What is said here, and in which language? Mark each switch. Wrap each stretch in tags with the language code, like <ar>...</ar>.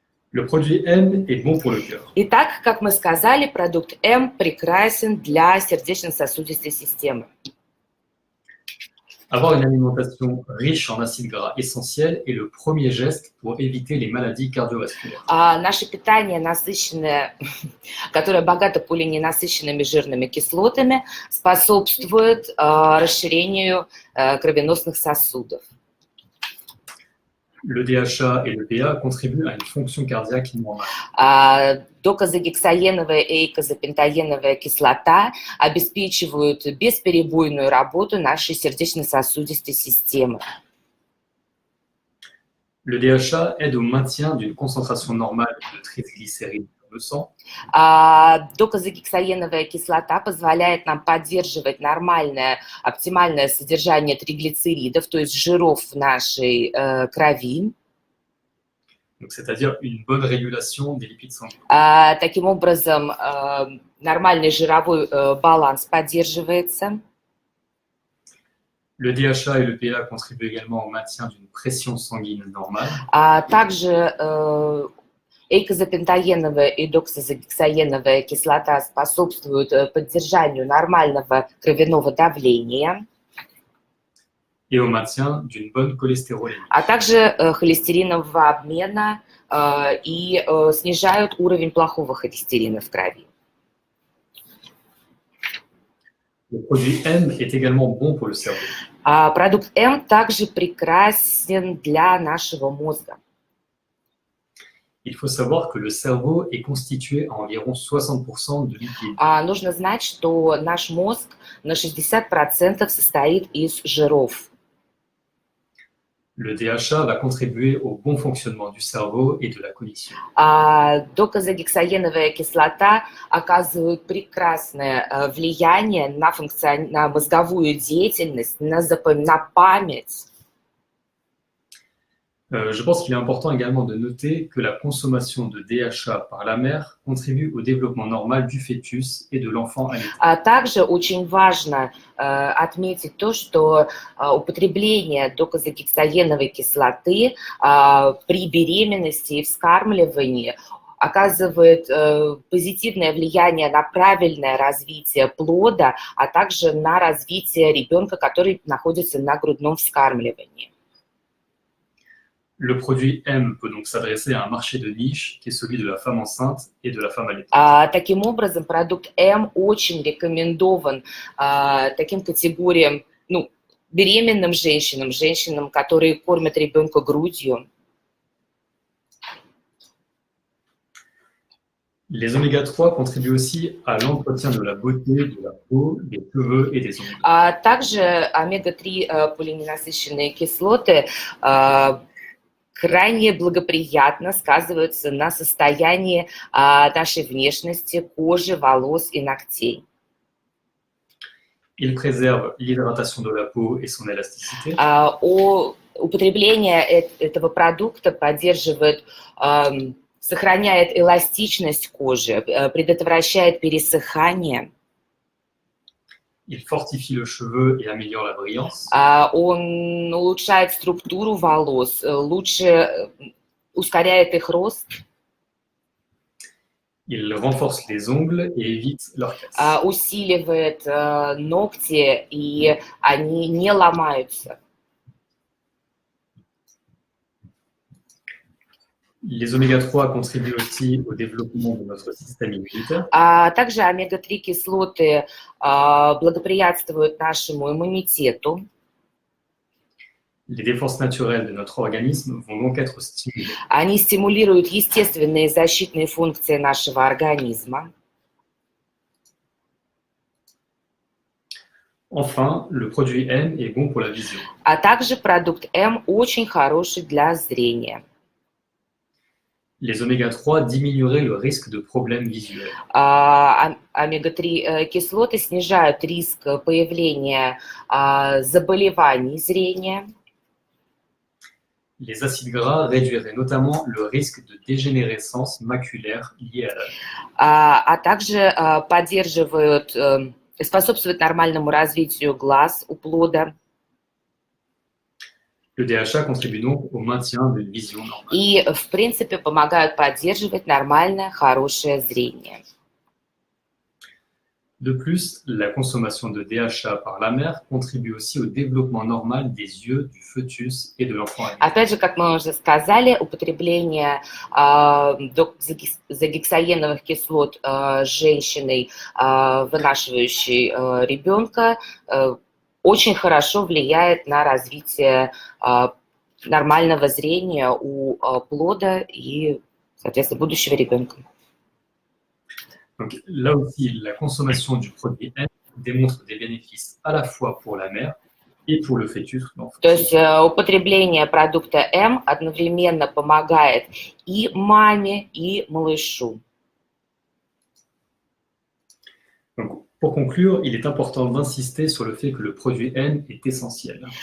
<fr>Le produit M est bon pour le cœur.</fr> <ru>Итак, как мы сказали, продукт М прекрасен для сердечно-сосудистой системы.</ru> <fr>Avoir une alimentation riche en acides gras essentiels est le premier geste pour éviter les maladies cardiovasculaires.</fr> <ru>Наше питание насыщенное, которое богато полиненасыщенными жирными кислотами, способствует расширению кровеносных сосудов.</ru> <fr>Le DHA et le PA contribuent à une fonction cardiaque normale.</fr> <ru>Докозагексаеновая и эйкозапентаеновая кислота обеспечивают бесперебойную работу нашей сердечно-сосудистой системы.</ru> <fr>Le DHA aide au maintien d'une concentration normale de triglycérides dans le sang.</fr> <ru>Докозагексаеновая кислота позволяет нам поддерживать нормальное, оптимальное содержание триглицеридов, то есть жиров в нашей крови.</ru> <fr>Donc, c'est-à-dire une bonne régulation des lipides sanguins.</fr> <ru>Таким образом, нормальный жировой баланс поддерживается.</ru> <fr>Le DHA et le PA contribuent également au maintien d'une pression sanguine normale.</fr> <ru>Также эйкозапентаеновая и доксозагексаеновая кислота способствуют поддержанию нормального кровяного давления.</ru> <fr>Et au maintien d'une bonne cholestérolémie.</fr> <ru>А также холестеринового обмена и снижают уровень плохого холестерина в крови.</ru> <fr>Le produit M est également bon pour le cerveau.</fr> <ru>Продукт М также прекрасен для нашего мозга.</ru> <fr>Il faut savoir que le cerveau est constitué à environ 60% de lipides.</fr> <ru>Нужно знать, что наш мозг на 60% состоит из жиров.</ru> <fr>Le DHA va contribuer au bon fonctionnement du cerveau et de la cognition.</fr> <ru>Докозагексаеновая кислота оказывает прекрасное влияние на мозговую деятельность, на память.</ru> <fr>Je pense qu'il est important également de noter que la consommation de DHA par la mère contribue au développement normal du fœtus et de l'enfant allaité.</fr> <ru>Также очень важно отметить то, что употребление докозагексаеновой кислоты при беременности и вскармливании оказывает позитивное влияние на правильное развитие плода, а также на развитие ребенка, который находится на грудном вскармливании.</ru> <fr>Le produit M peut donc s'adresser à un marché de niche qui est celui de la femme enceinte et de la femme allaitante.</fr> <ru>Таким образом, продукт М очень рекомендован таким категориям, беременным женщинам, женщинам, которые кормят ребенка грудью.</ru> <fr>Les oméga-3 contribuent aussi à l'entretien de la beauté, de la peau, des cheveux et des ongles.</fr> <ru>Также омега-3 полиненасыщенные кислоты крайне благоприятно сказываются на состоянии нашей внешности, кожи, волос и ногтей.</ru> <fr>Il préserve l'hydratation de la peau et son élasticité.</fr> <ru>Употребление этого продукта поддерживает, сохраняет эластичность кожи, предотвращает пересыхание.</ru> <fr>Il fortifie le cheveu et améliore la brillance.</fr> <ru>Он улучшает структуру волос, лучше ускоряет их рост.</ru> <fr>Il renforce les ongles et évite leur casse.</fr> <ru>Усиливает ногти, и они не ломаются.</ru> <fr>Les oméga-3 contribuent aussi au développement de notre système immunitaire.</fr> <ru>Также омега-3 кислоты благоприятствуют нашему иммунитету.</ru> <fr>Les défenses naturelles de notre organisme vont donc être stimulées.</fr> <ru>Они стимулируют естественные защитные функции нашего организма.</ru> <fr>Enfin, le produit M est bon pour la vision.</fr> <ru>А также продукт М очень хороший для зрения.</ru> <fr>Les oméga-3 diminueraient le risque de problèmes visuels.</fr> <ru>Омега-3 кислоты снижают риск появления заболеваний зрения.</ru> <fr>Les acides gras réduiraient notamment le risque de dégénérescence maculaire liée à l'âge.</fr> <ru>А также поддерживают, способствуют нормальному развитию глаз у плода.</ru> <fr>Le DHA contribue donc au maintien d'une vision normale.</fr> <ru>И, в принципе, помогают поддерживать нормальное, хорошее зрение.</ru> <fr>De plus, la consommation de DHA par la mère contribue aussi au développement normal des yeux du fœtus et de l'enfant.</fr> <ru>Опять же, как мы уже сказали, употребление доксагексаеновых кислот женщиной, вынашивающей ребенка, очень хорошо влияет на развитие нормального зрения у плода и, соответственно, будущего ребенка.</ru> <fr>Donc, là aussi, la consommation du produit M démontre des bénéfices à la fois pour la mère et pour le fœtus.</fr> <ru>То есть употребление продукта М одновременно помогает и маме, и малышу.</ru> <fr>Donc, pour conclure, il est important d'insister sur le fait que le produit N est essentiel.</fr>